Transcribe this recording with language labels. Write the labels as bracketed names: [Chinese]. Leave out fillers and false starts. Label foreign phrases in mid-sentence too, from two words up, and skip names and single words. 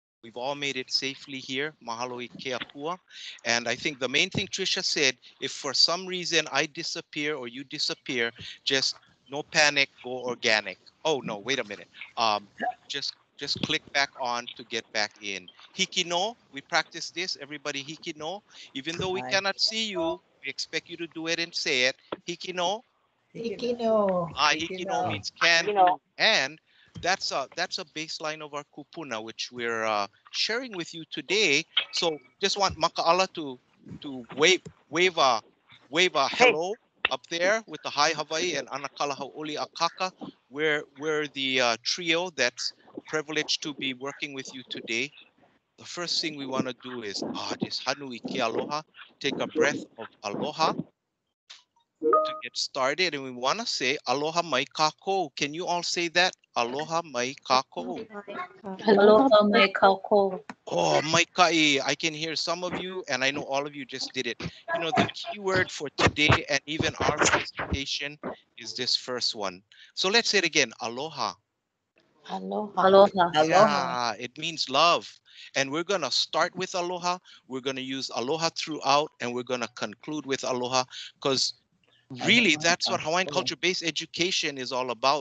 [English] We've all made it safely here. [Hawaiian] Mahalo I ke apua. [English] And I think the main thing Trisha said, if for some reason I disappear or you disappear, just no panic, go organic. Oh no, wait a minute. Just click back on to get back in. [Hawaiian] Hiki no, [English] we practice this. [Hawaiian] Everybody hiki no. [English] Even though we cannot see you, we expect you to do it and say it. [Hawaiian] Hiki no. Hiki no. Hiki no [English] means can do, and that's a baseline of our kupuna, which we're sharing with you today. So just want Makaʻala to wave a hello up there with the hi Hawaii and Anakala Hau'oli Akaka. We're the trio that's privileged to be working with you today. The first thing we want to do is just [Hawaiian] hanui ke aloha, [English] take a breath of aloha to get started, and we want to say [Hawaiian] aloha mai kako. [English] Can you all say that? [Hawaiian] Aloha mai kako. Aloha mai Kahako. Oh, mai kai. [English] I can hear some of you, and I know all of you just did it. You know, the key word for today and even our presentation is this first one. So let's say it again. Aloha. [Hawaiian] Aloha. Aloha. [English] Yeah, it means love. And we're going to start with aloha. We're going to use aloha throughout, and we're going to conclude with aloha, because really, that's what Hawaiian culture-based education is all about.